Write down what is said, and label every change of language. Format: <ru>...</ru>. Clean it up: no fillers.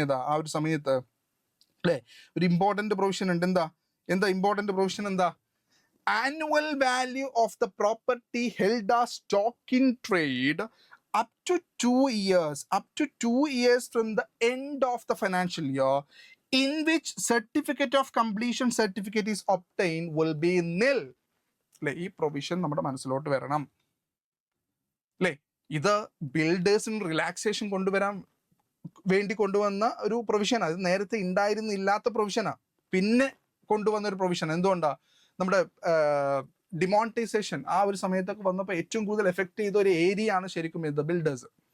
<ml>ആ ഒരു സമയത്ത് അല്ലേ ഒരു ഇമ്പോർട്ടൻ്റ് പ്രൊവിഷൻ ഉണ്ട്. എന്താ ഇമ്പോർട്ടൻ്റ് പ്രൊവിഷൻ? എന്താ?</ml> <en>annual value of the property held as stock in trade up to 2 years from the end of the financial year in which certificate of completion certificate is obtained will be nil.</en> <ml>അല്ലേ, ഈ provision നമ്മുടെ മനസ്സിലോട്ട് വരണം അല്ലേ. ഇത് ബിൽഡേഴ്സിന് relaxation കൊണ്ടുവരാൻ വേണ്ടി കൊണ്ടുവന്ന ഒരു പ്രൊവിഷനാണ്. ഇത് നേരത്തെ ഇല്ലാത്ത പ്രൊവിഷനാണ്, പിന്നെ കൊണ്ടുവന്ന ഒരു പ്രൊവിഷൻ. എന്തുകൊണ്ടാണ്? നമ്മുടെ ഡിമോണിറ്റൈസേഷൻ ആ ഒരു സമയത്തൊക്കെ വന്നപ്പോൾ ഏറ്റവും കൂടുതൽ എഫക്ട് ചെയ്ത ഒരു ഏരിയ ആണ് ശരിക്കും ഇത് ബിൽഡേഴ്സ്.</ml>